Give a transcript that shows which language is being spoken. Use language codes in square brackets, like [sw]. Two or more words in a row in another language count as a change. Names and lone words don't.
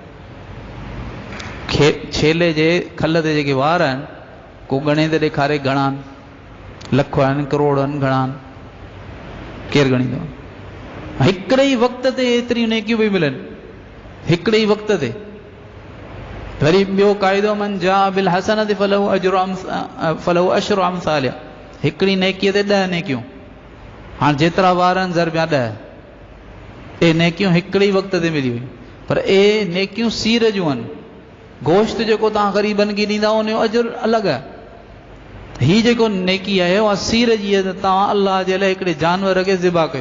[sd] छेले जे खल ते जेके वार आहिनि को ॻणे ते ॾेखारे घणा आहिनि? लख आहिनि, करोड़ आहिनि, घणा आहिनि? केरु ॻणींदो? हिकिड़े ई वक़्त ते एतिरियूं नेकियूं पई मिलनि, हिकिड़े ई वक़्त ते। वरी ॿियो क़ाइदो [ar] من جاء بالحسنة فله عشر أمثالها, [sd] हिकिड़ी नेकीअ ते 10 नेकियूं। हाणे जेतिरा वार आहिनि ज़रबिया 10, ए नेकियूं हिकिड़े ई वक़्त ते मिली हुई। पर ए नेकियूं सीर जूं आहिनि। गोश्त जेको तव्हां ग़रीबनि खे ॾींदा उनजो अजुर अलॻि आहे। हीअ जेको नेकी आहे उहा सीर जी आहे, त तव्हां अल्लाह जे लाइ हिकिड़े जानवर खे ज़िबा कयो।